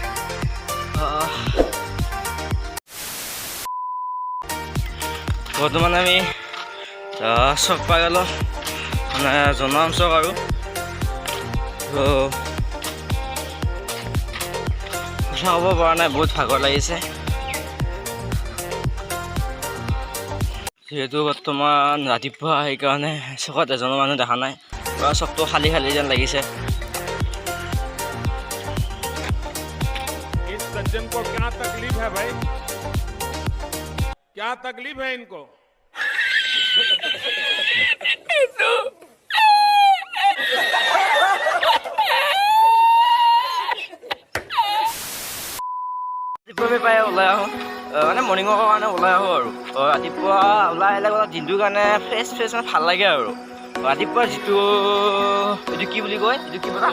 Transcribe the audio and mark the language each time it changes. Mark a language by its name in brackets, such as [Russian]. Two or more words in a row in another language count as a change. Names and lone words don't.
[Assamese] বৰ্তমান আমি চক পাই গ'লোঁ, মানে জনাম চক আৰু কথা ক'ব পৰা নাই, বহুত ভাগৰ লাগিছে। যিহেতু বৰ্তমান ৰাতিপুৱা সেইকাৰণে চকত এজনো মানুহ দেখা নাই, পুৰা চকটো খালী যেন লাগিছে। [Hindi] सज्जन को क्या तकलीफ है भाई, क्या तकलीफ है इनको? [Assamese] ৰাতিপুৱা পাই ওলাই আহোঁ, মানে [English] morning walkৰ [Assamese] কাৰণে ওলাই আহোঁ আৰু ৰাতিপুৱা ওলাই আহিলে দিনটোৰ কাৰণে ফ্ৰেছ মানে ভাল লাগে আৰু ৰাতিপুৱা যিটো এইটো কি বুলি কয়, এইটো কি